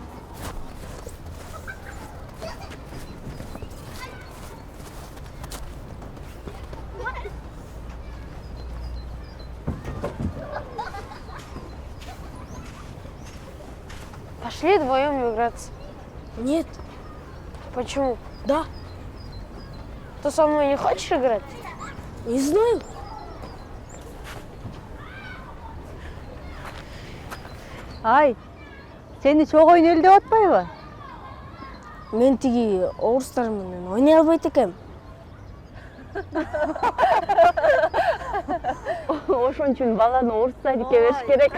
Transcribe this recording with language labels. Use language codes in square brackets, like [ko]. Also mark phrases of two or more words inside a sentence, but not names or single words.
[ru] Пошли вдвоем играться. Нет. Почему? Да. Ты со мной не хочешь играть? Не знаю. [ky] Ай, сени чоң ойнел деп атпайбы? Мен тиги орустар менен ойнай албайт экенмин. Ошон үчүн баланы орус садикке бериш керек.